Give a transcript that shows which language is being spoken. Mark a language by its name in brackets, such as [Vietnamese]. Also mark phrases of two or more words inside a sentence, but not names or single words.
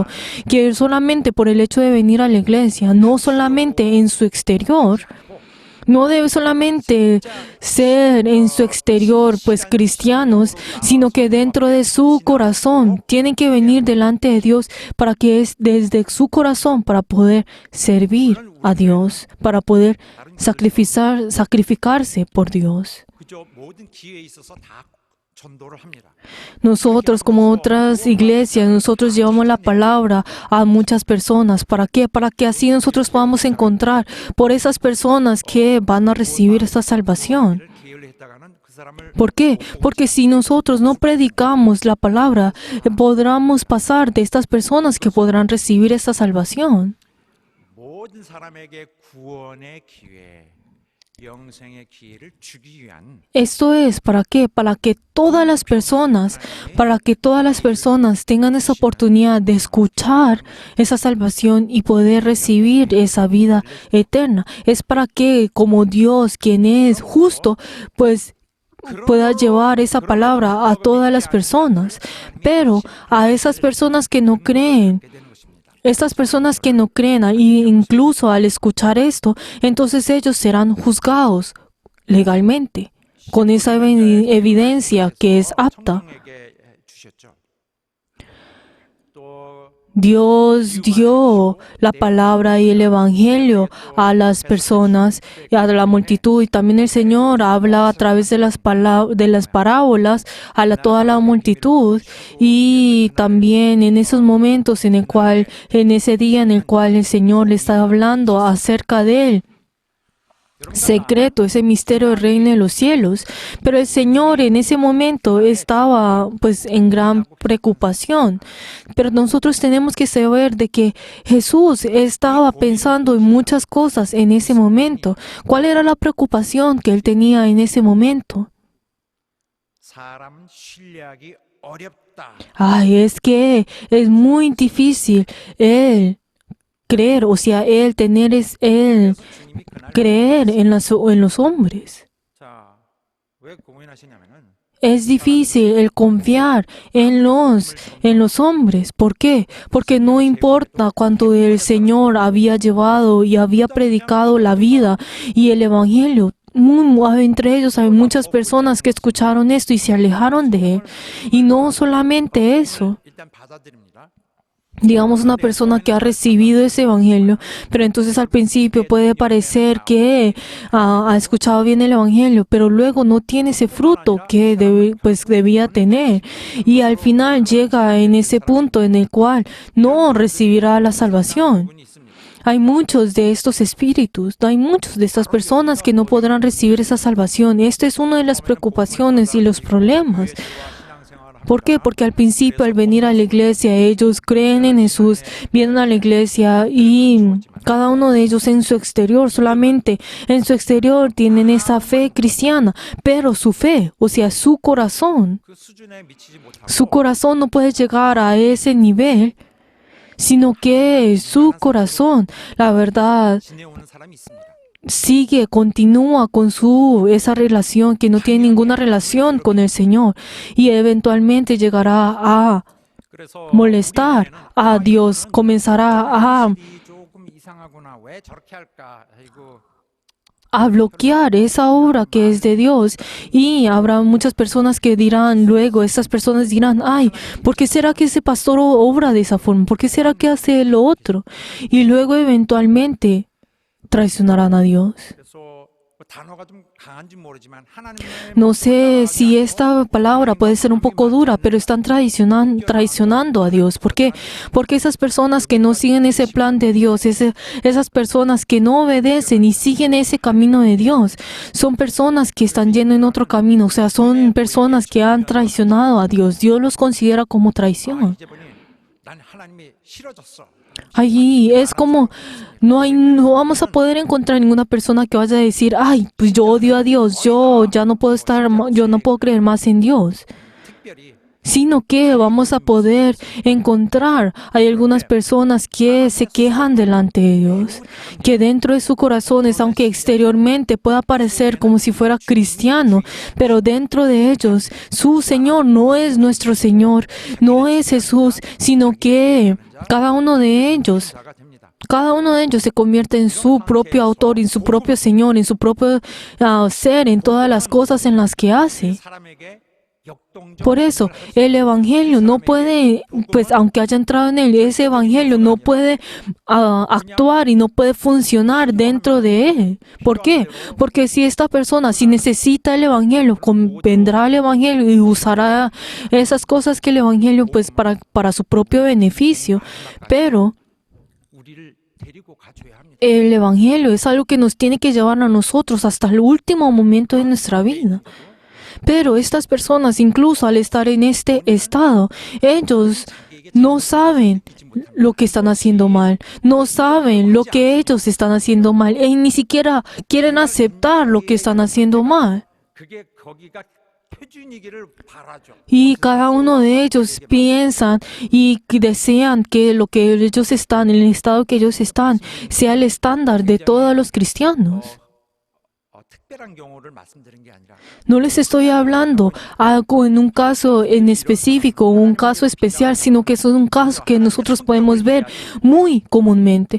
[Spanish] Que solamente por el hecho de venir a la iglesia, no solamente en su exterior, no debe solamente ser en su exterior, pues cristianos, sino que dentro de su corazón tienen que venir delante de Dios para que es desde su corazón para poder servir a Dios, para poder sacrificarse por Dios. [Korean] 그저 모든 기회에 있어서 다 전도를 합니다. [Spanish] Nosotros, como otras iglesias, nosotros llevamos la palabra a muchas personas. ¿Para qué? Para que así nosotros podamos encontrar por esas personas que van a recibir esta salvación. [Korean] 게을리했다가는 그 사람을 [Spanish] ¿Por qué? Porque si nosotros no predicamos la palabra, podremos pasar de estas personas que podrán recibir esta salvación. [Korean] 모든 사람에게 구원의 기회, 영생의 기회를 주기 위한 [Spanish] Esto es, ¿para qué? Para que todas las personas tengan esa oportunidad de escuchar esa salvación y poder recibir esa vida eterna. Es para que, como Dios, quien es justo, pues pueda llevar esa palabra a todas las personas. Pero a esas personas que no creen, estas personas que no creen, incluso al escuchar esto, entonces ellos serán juzgados legalmente, con esa evidencia que es apta. [Korean] 성령에게 주셨죠. 또 [Spanish] Dios dio la palabra y el evangelio a las personas y a la multitud, y también el Señor habla a través de las parábolas a toda la multitud, y también en esos momentos en ese día en el cual el Señor le está hablando acerca de él. Secreto, ese misterio del reino de los cielos. Pero el Señor en ese momento estaba pues en gran preocupación. Pero nosotros tenemos que saber de que Jesús estaba pensando en muchas cosas en ese momento. ¿Cuál era la preocupación que él tenía en ese momento? [Korean] 사람 신뢰하기 어렵다. [Spanish] Ay, es que es muy difícil él creer, o sea, él [Korean] 주님이 그날 [Spanish] creer en los hombres. [Korean] 자, 왜 고민하시냐면은 [Spanish] Es difícil el confiar en los hombres. ¿Por qué? Porque no importa cuánto el Señor había llevado y había predicado la vida y el evangelio. Entre ellos hay muchas personas que escucharon esto y se alejaron de él. Y no solamente eso. [Korean] 일단 받아들입니다. [Spanish] Digamos una persona que ha recibido ese evangelio, pero entonces al principio puede parecer que ha escuchado bien el evangelio, pero luego no tiene ese fruto que debía tener, y al final llega en ese punto en el cual no recibirá la salvación. [Korean] 분이 있습니다. [Spanish] Hay muchos de estos espíritus, hay muchos de estas personas que no podrán recibir esa salvación. Esta es una de las preocupaciones y los problemas. ¿Por qué? Porque al principio, al venir a la iglesia, ellos creen en Jesús, vienen a la iglesia y cada uno de ellos en su exterior, solamente en su exterior tienen esa fe cristiana, pero su fe, o sea, su corazón [Korean] 그 수준에 미치지 못하고 [Spanish] su corazón no puede llegar a ese nivel, sino que su corazón, la verdad, [Korean] 지내오는 사람이 있습니다. [Spanish] continúa con esa relación que no tiene ninguna relación con el Señor, y eventualmente llegará a [Korean] 그래서 [Spanish] molestar a Dios, comenzará [Korean] 일이 조금 이상하구나. 왜 저렇게 할까? 아이고. [Spanish] a bloquear esa obra que es de Dios, y habrá muchas personas que dirán luego, estas personas dirán, ay, ¿por qué será que ese pastor obra de esa forma? ¿Por qué será que hace lo otro? Y luego eventualmente traicionarán a Dios. [Korean] 그래서 단어가 좀 강한지 모르지만 하나님의 [Spanish] No sé si esta palabra puede ser un poco dura, pero están traicionando a Dios. ¿Por qué? Porque esas personas que no siguen ese plan de Dios, esas personas que no obedecen y siguen ese camino de Dios, son personas que están yendo en otro camino. O sea, son personas que han traicionado a Dios. Dios los considera como traición. [Korean] 이제 보니 난 하나님이 싫어졌어. [Spanish] Allí es como no vamos a poder encontrar ninguna persona que vaya a decir, ay, pues yo odio a Dios, yo no puedo creer más en Dios. [Korean] 특별히 [Spanish] Sino que vamos a poder encontrar, hay algunas personas que se quejan delante de Dios, que dentro de sus corazones, aunque exteriormente pueda parecer como si fuera cristiano, pero dentro de ellos, su Señor no es nuestro Señor, no es Jesús, sino que cada uno de ellos [Korean] 자가 됩니다. [Spanish] cada uno de ellos se convierte en su propio autor, en su propio Señor, en su propio ser, en todas las cosas en las que hace. [Korean] 사람에게 역동적인 [Spanish] Por eso, el Evangelio no puede, pues aunque haya entrado en él, ese Evangelio no puede actuar y no puede funcionar dentro de él. ¿Por qué? Porque si esta persona, si necesita el Evangelio, vendrá el Evangelio y usará esas cosas que el Evangelio, pues para su propio beneficio. Pero [Korean] 우리를 데리고 가줘야 합니다. [Spanish] el Evangelio es algo que nos tiene que llevar a nosotros hasta el último momento de nuestra vida. Pero estas personas, incluso al estar en este estado, ellos no saben lo que están haciendo mal, no saben lo que ellos están haciendo mal, y ni siquiera quieren aceptar lo que están haciendo mal. [Korean] 그게 거기가 표준이기를 바라죠. [Spanish] Y cada uno de ellos piensan y desean que lo que ellos están, el estado que ellos están, sea el estándar de todos los cristianos. [Korean] 특별한 경우를 말씀드린 게 아니라 [Spanish] No les estoy hablando algo en un caso en específico o un caso especial, sino que es un caso que nosotros podemos ver muy comúnmente.